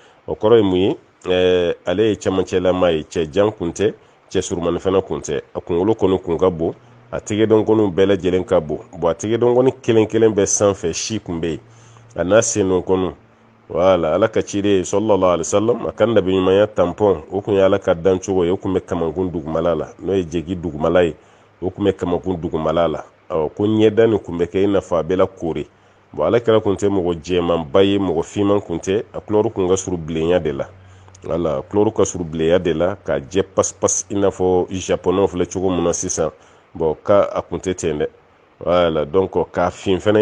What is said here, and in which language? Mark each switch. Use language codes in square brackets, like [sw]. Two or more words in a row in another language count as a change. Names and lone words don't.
[bm] o kɔrɔ ye mun ye ale ye camancɛlama ye cɛ jan kun tɛ cɛ surumani fana kun tɛ a kunkolo kɔni kun ka bon a tigɛdɔnkɔniw bɛɛ lajɛlen ka bon a tigɛdɔnkɔni kelen kelen bɛɛ sanfɛ si kun bɛ yen a n'a sennonkɔniw wala ala ka ciden [ar] صلى الله عليه وسلم [bm] a ka nabiɲumanya tampɔn o kun ye ala ka dancogo ye o kun bɛ kamankun dugumala la n'o ye jegi dugumala ye o kun bɛ kamankun dugumala la ko ɲɛda nin kun bɛ kɛ i n'a fɔ a bɛ la koori ala kɛra kun tɛ mɔgɔ jɛmanba ye mɔgɔ finman kun tɛ a kulɔru kun ka suru bilenya de la wala kulɔru ka suru bilenya de la ka jɛ pas i n'a fɔ japonɛw filɛ cogo min na sisan ka a kun tɛ ten dɛ wala donc k'a fin fana